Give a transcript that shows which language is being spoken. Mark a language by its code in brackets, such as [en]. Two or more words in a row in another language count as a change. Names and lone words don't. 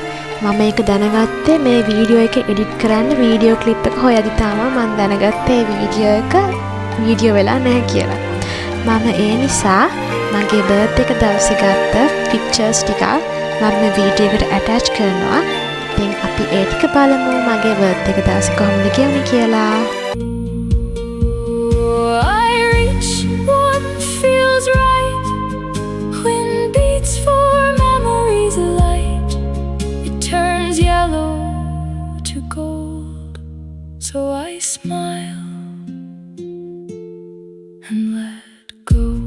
[si] මම ඒක දැනගත්තේ මේ වීඩියෝ එක එඩිට් කරන්න [en] video clip [si] එක හොයද්දි තමයි මම දැනගත්තේ වීඩියෝ වෙලා නැහැ කියලා. මම ඒ නිසා මගේ බර්ත්ඩේ එක දවසේ ගත්ත පික්චර්ස් ටික මම මේ වීඩියෝ එකට ඇටච් කරනවා. ඉතින් අපි ඒ ටික බලමු මගේ බර්ත්ඩේ එක දවසේ කොහොමද ගෙවුනේ කියලා. [en] I reach what feels right when beats for memories alight. It turns yellow to gold, so I smile and let go.